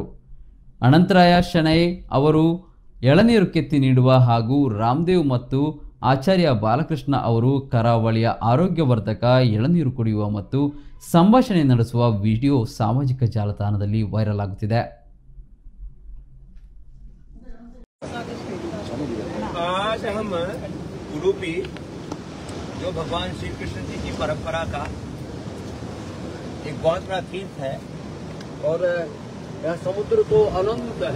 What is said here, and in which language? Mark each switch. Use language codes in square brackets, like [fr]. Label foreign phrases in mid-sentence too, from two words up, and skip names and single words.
[kn] ಅನಂತರಾಯ ಶೆಣೈ ಅವರು ಎಳನೀರು ಕೆತ್ತಿ ನೀಡುವ ಹಾಗೂ ರಾಮದೇವ್ ಮತ್ತು ಆಚಾರ್ಯ ಬಾಲಕೃಷ್ಣ ಅವರು ಕರಾವಳಿಯ ಆರೋಗ್ಯವರ್ಧಕ ಎಳನೀರು ಕುಡಿಯುವ ಮತ್ತು ಸಂಭಾಷಣೆ ನಡೆಸುವ ವಿಡಿಯೋ ಸಾಮಾಜಿಕ ಜಾಲತಾಣದಲ್ಲಿ ವೈರಲ್ ಆಗುತ್ತಿದೆ. [hi] आज हम उडुपी जो भगवान श्री कृष्ण जी की परंपरा का एक बहुत बड़ा तीर्थ है और यह समुद्र तो अनंत है।